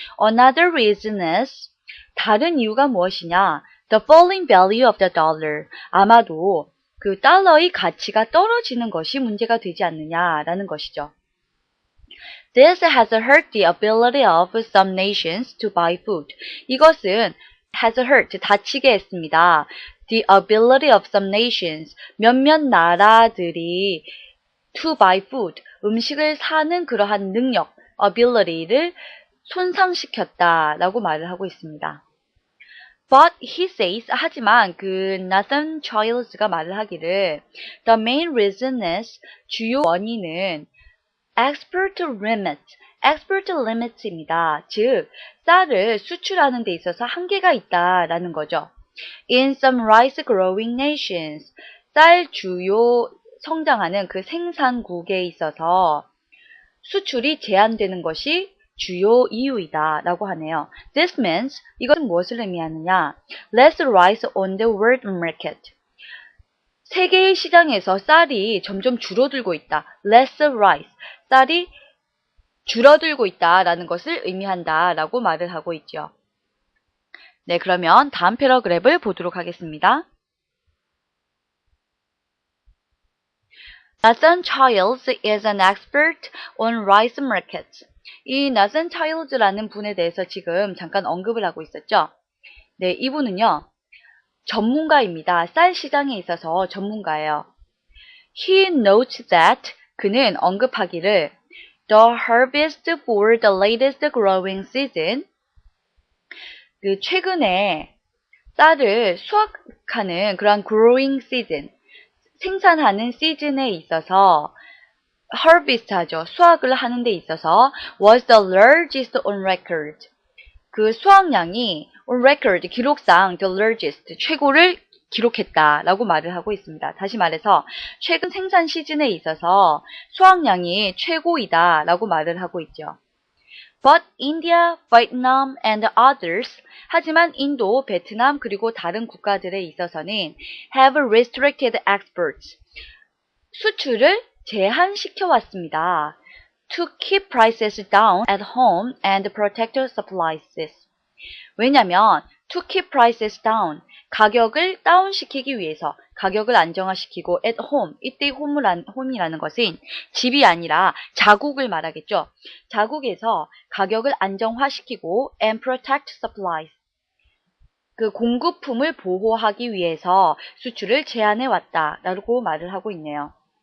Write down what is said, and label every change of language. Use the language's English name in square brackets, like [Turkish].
[English] Another reason is, [Korean] 다른 이유가 무엇이냐? [English] The falling value of the dollar. [Korean] 아마도 그 달러의 가치가 떨어지는 것이 문제가 되지 않느냐라는 것이죠. [English] This has hurt the ability of some nations to buy food. [Korean] 이것은 [English] has hurt, [Korean] 다치게 했습니다. [English] The ability of some nations, [Korean] 몇몇 나라들이 [English] to buy food, [Korean] 음식을 사는 그러한 능력, ability를 손상시켰다라고 말을 하고 있습니다. [English] But he says, [Korean] 하지만 그 Nathan Childs가 말을 하기를 [English] The main reason is, [Korean] 주요 원인은 [English] export limit입니다. [Korean] 즉, 쌀을 수출하는 데 있어서 한계가 있다라는 거죠. [English] In some rice growing nations, [Korean] 쌀 주요 성장하는 그 생산국에 있어서 수출이 제한되는 것이 주요 이유이다 라고 하네요. [English] This means, [Korean] 이것은 무엇을 의미하느냐? [English] Less rice on the world market. [Korean] 세계의 시장에서 쌀이 점점 줄어들고 있다. [English] Less rice. [Korean] 쌀이 줄어들고 있다라는 것을 의미한다라고 말을 하고 있죠. 네, 그러면 다음 패러그래프를 보도록 하겠습니다. [English] Nathan Childs is an expert on rice markets. [Korean] 이 Nathan Childs라는 분에 대해서 지금 잠깐 언급을 하고 있었죠. 네, 이분은요, 전문가입니다. 쌀 시장에 있어서 전문가예요. [English] He notes that, [Korean] 그는 언급하기를 [English] The harvest for the latest growing season, [Korean] 그 최근에 쌀을 수확하는 그런 [English] growing season, [Korean] 생산하는 시즌에 있어서 [English] harvest 하죠. [Korean] 수확을 하는 데 있어서 [English] was the largest on record. [Korean] 그 수확량이 on record, 기록상 [English] the largest, [Korean] 최고를 기록했다라고 말을 하고 있습니다. 다시 말해서 최근 생산 시즌에 있어서 수확량이 최고이다라고 말을 하고 있죠. [English] But India, Vietnam and others, [Korean] 하지만 인도, 베트남 그리고 다른 국가들에 있어서는 [English] have restricted exports, [Korean] 수출을 제한시켜 왔습니다. [English] To keep prices down at home and protect supplies. [Korean] 왜냐면 [English] to keep prices down, [Korean] 가격을 다운시키기 위해서, 가격을 안정화시키고 at home, 이때 home이라는 것은 집이 아니라 자국을 말하겠죠. 자국에서 가격을 안정화시키고 [English] and protect supplies, [Korean] 그 공급품을 보호하기 위해서 수출을 제한해 왔다라고 말을 하고 있네요.